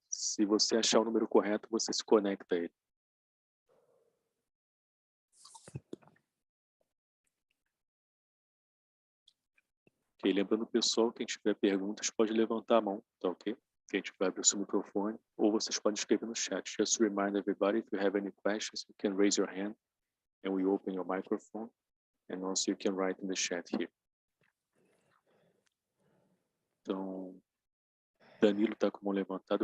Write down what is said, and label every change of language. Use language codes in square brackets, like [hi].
[pt] Se você achar o número correto, você se conecta a ele. Ok, lembrando pessoal, quem tiver perguntas pode levantar a mão, tá ok? Quem tiver abrir o seu microfone, ou vocês podem escrever no chat. [en] Just to remind everybody, if you have any questions, you can raise your hand and we open your microphone, and also you can write in the chat here. [pt] Então, Danilo está com a mão levantada.